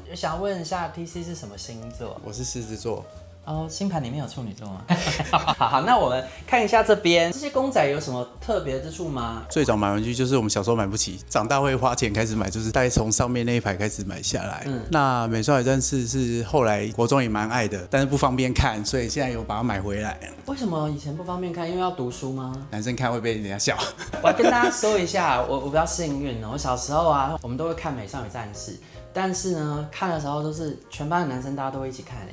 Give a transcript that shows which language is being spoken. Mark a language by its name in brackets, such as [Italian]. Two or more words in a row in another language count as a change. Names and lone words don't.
[Chinese] 想問一下 TC 是什麼星座？我是獅子座。星盤裡面有處女座嗎？好，那我們看一下這邊這些公仔有什麼特別之處嗎？最早買玩具就是我們小時候買不起，長大會花錢開始買，就是大概從上面那一排開始買下來。那美少女戰士是後來國中也蠻愛的，但是不方便看，所以現在有把它買回來。為什麼以前不方便看？因為要讀書嗎？男生看會被人家笑。我要跟大家說一下，我比較幸運哦，我小時候啊，我們都會看美少女戰士。但是呢，看的時候都是全班的男生，大家都会一起看